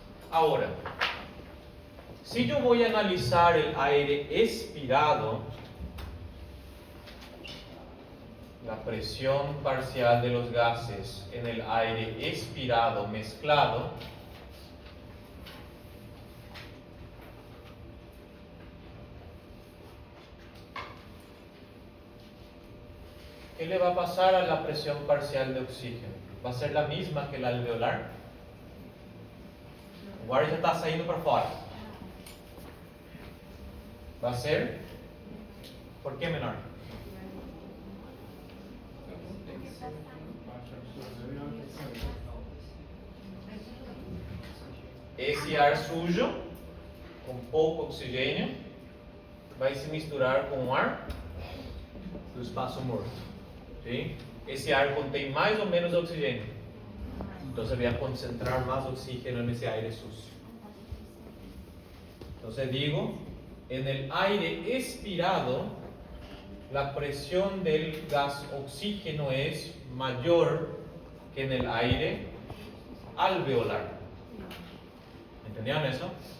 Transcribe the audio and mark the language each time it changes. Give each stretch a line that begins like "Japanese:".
Spanish: Ahora, si yo voy a analizar el aire expirado, la presión parcial de los gases en el aire expirado mezclado, ¿qué le va a pasar a la presión parcial de oxígeno? ¿Va a ser la misma que la alveolar?
Portuguese: O ar já está saindo para fora.
Spanish: ¿Va a ser? ¿Por qué menor?
Portuguese: Tem que ser baixa absorção. Esse ar sujo, com pouco oxigênio, vai se misturar com o ar do espaço morto. ¿Sí? Ese ar contém mais ou menos oxigênio.
Spanish: Entonces voy a concentrar más oxígeno en ese aire sucio. Entonces digo, en el aire expirado, la presión del gas oxígeno es mayor que en el aire alveolar. ¿Entendieron eso?